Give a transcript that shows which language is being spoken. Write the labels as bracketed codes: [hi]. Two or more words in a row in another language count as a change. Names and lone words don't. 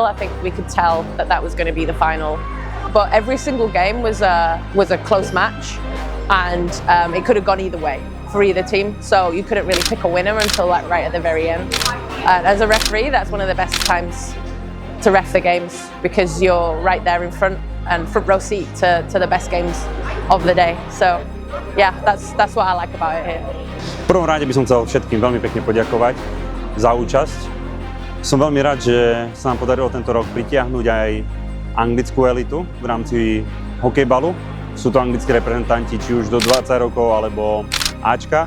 [en] I think we could tell that was going to be the final. But every single game was a close match, and it could have gone either way for either team. So you couldn't really pick a winner until like right at the very end. As a referee, that's one of the best times to ref the games because you're right there in front and front row seat to the best games of the day. So yeah, that's what I like about it here. [sk] V prvom rade by som chcel všetkým veľmi pekne poďakovať za účasť. Som veľmi rád, že sa nám podarilo tento rok pritiahnuť aj anglickú elitu v rámci hokejbalu. Sú to anglickí reprezentanti či už do 20 rokov alebo Ačka.